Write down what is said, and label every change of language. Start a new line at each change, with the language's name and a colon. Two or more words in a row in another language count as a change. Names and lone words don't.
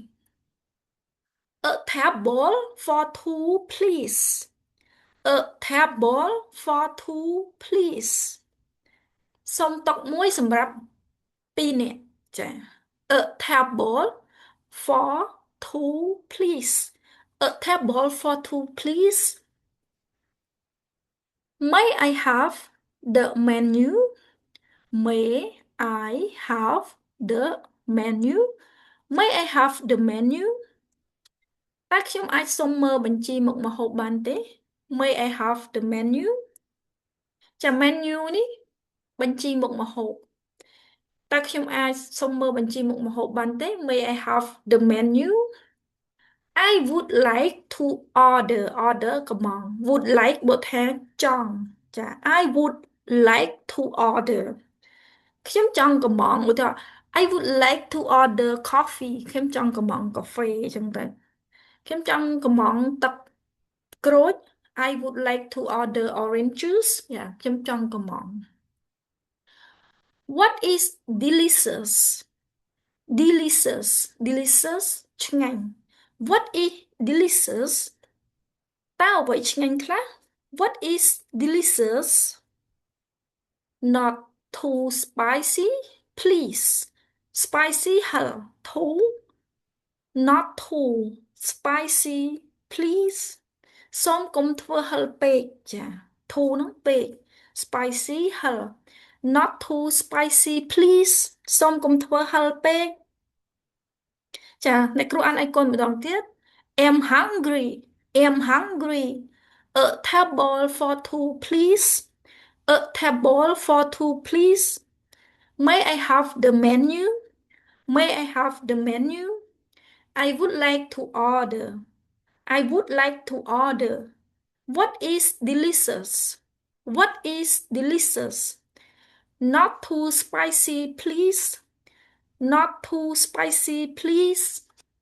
English: a table for two please a table for two please
Khmer: សុំតុមួយសម្រាប់2នាក់ចា
English: a table for two please a table for two please may I have the menu may I have the menu may I have the menu
Khmer: តើខ្ញុំអាចសុំមើលបញ្ជីមុខម្ហូបបានទេ
English: may I have the menu
Khmer: ចា menu នេះបញ្ជីមុខម្ហូបតើខ្ញុំ អាចសុំមើលបញ្ជីមុខម្ហូបបានទេ
English: may I have the menu I would like to order order កំង would like
Khmer: បើថាចង់ចា
English: I would like to order
Khmer: ខ្ញុំចង់កម្មង់ឧទាហរណ៍
English: I would like to order coffee
Khmer: ខ្ញុំចង់កម្មង់កាហ្វេអញ្ចឹងទៅខ្ញុំចង់កម្មង់ទឹកក្រូច
English: I would like to order orange juice
Khmer: យ៉ាខ្ញុំចង់កម្មង់
English: What is delicious delicious
Khmer: ឆ្ងាញ់
English: What is delicious
Khmer: តើអ្វីឆ្ងាញ់ខ្លះ
English: What is delicious not too spicy please
Khmer: spicy ហឹរ
English: too not too spicy please
Khmer: សូមកុំធ្វើហឹរពេកចា too ហ្នឹងពេក spicy ហឹរ
English: not too spicy please
Khmer: សូមកុំធ្វើហឹរពេកចាអ្នកគ្រូអានឲ្យកូនម្ដងទៀត
English: am hungry a table for two please a table for two please may I have the menu may I have the menu I would like to order I would like to order what is delicious what is delicious not too spicy please not too spicy please